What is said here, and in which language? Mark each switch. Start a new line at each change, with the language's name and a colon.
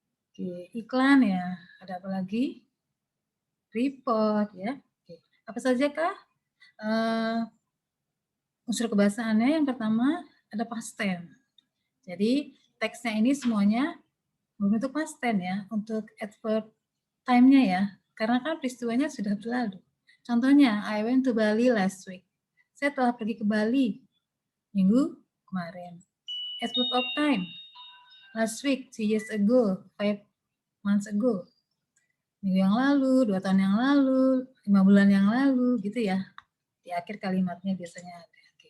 Indonesian: Oke, iklan ya, ada apa lagi? Report ya. Oke. Apa saja kah unsur kebahasaannya? Yang pertama ada past tense. Jadi teksnya ini semuanya berbentuk past tense ya, untuk adverb time-nya ya. Karena kan peristiwanya sudah berlalu. Contohnya,
English: I went to Bali last week.
Indonesian: Saya telah pergi ke Bali minggu kemarin.
English: Adverb of time. Last week, 2 years ago, 5 months ago.
Indonesian: Minggu yang lalu, 2 tahun yang lalu, 5 bulan yang lalu, gitu ya. Di akhir kalimatnya biasanya ada.